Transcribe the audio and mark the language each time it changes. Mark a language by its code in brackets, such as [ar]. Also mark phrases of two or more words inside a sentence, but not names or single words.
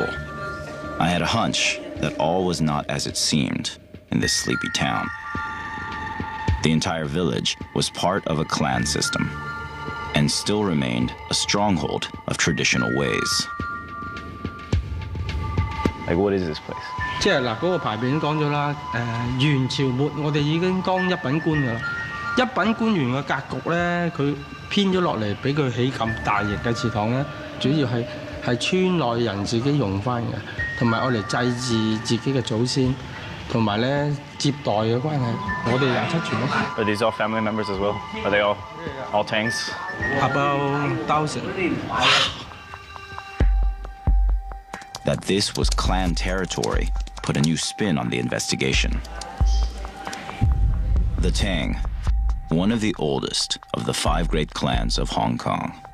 [en] I had a hunch that all was not as it seemed in this sleepy town. The entire village was part of a clan system and still remained a stronghold of traditional ways. Like, what is this place? [yue] 即係嗱，嗰個牌匾講咗啦，元朝末我哋已經當一品官㗎啦。一品官員嘅格局咧，佢編咗落嚟，俾佢起咁大型嘅祠堂咧，主要係村內人自己用翻嘅，同埋我嚟祭祀自己嘅祖先，同埋咧接待嘅關係，我哋27傳咯。 [en] Are these all family members as well? Are they all Tangs? About 1,000. That this was clan territory put a new spin on the investigation. The Tang, one of the oldest of the 5 great clans of Hong Kong.